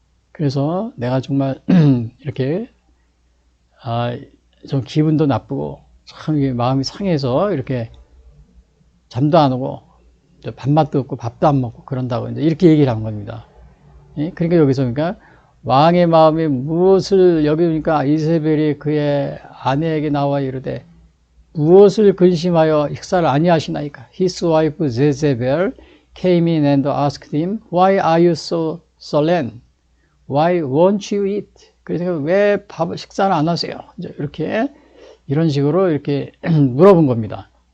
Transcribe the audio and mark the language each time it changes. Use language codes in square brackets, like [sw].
[ko] 그래서 내가 정말 이렇게 좀 기분도 나쁘고 참 마음이 상해서 이렇게 잠도 안 오고 밥맛도 없고 밥도 안 먹고 그런다고 이제 이렇게 얘기를 한 겁니다. 그러니까 여기서 그러니까 왕의 마음에 무엇을 여기 보니까 이세벨이 그의 아내에게 나와 이르되 무엇을 근심하여 식사를 아니하시나이까? [en] His wife Jezebel came in and asked him, Why are you so sullen? Why won't you eat? [ko] 그래서 왜 식사를 안 하세요? 이제 이렇게 이런 식으로 이렇게 물어본 겁니다.